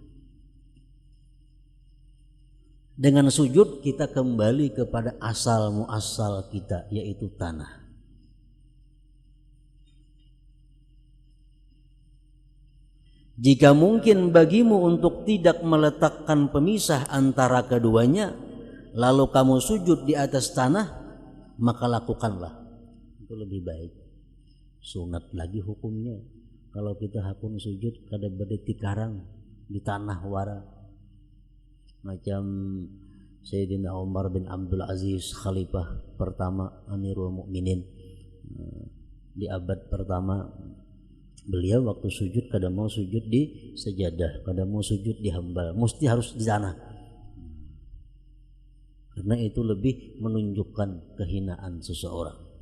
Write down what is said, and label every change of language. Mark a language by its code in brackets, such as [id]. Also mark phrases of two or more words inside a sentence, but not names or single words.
[id] Dengan sujud kita kembali kepada asal muasal kita, yaitu tanah. Jika mungkin bagimu untuk tidak meletakkan pemisah antara keduanya, lalu kamu sujud di atas tanah, maka lakukanlah. Itu lebih baik. Sunat lagi hukumnya. [bjn] Kalau kita hakun sujud kada berdetik karang di tanah wara. [id] Macam Sayyidina Umar bin Abdul Aziz, khalifah pertama Amirul Mukminin di abad pertama, beliau waktu sujud kada mau sujud di sejadah, kada mau sujud di hambal, mesti harus di tanah. Karena itu lebih menunjukkan kehinaan seseorang.